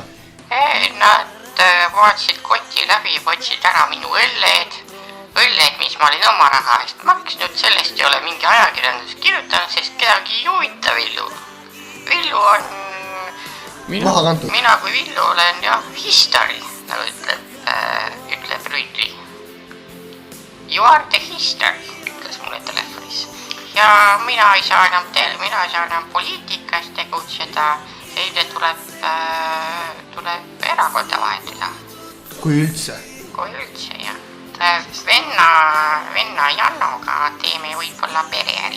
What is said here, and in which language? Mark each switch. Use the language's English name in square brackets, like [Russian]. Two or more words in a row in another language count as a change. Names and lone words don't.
[Estonian] Nad vaatasid koti läbi, võtsid ära minu õlled, mis ma olin oma raha eest maksnud, sellest ei ole mingi ajakirjandus kirjutanud, sest kedagi ei huvita Villu. Villu on... Mina kui Villu olen history, nagu ütleb Rüütli. [English] You are the history, [Estonian] ütles mulle telefonis. Ja mina ei saa enam poliitikas tegutseda, eile tuleb erakonda vahetada. Kui üldse? Kui üldse, jah. Venna Jannoga teeme võib-olla pereäri.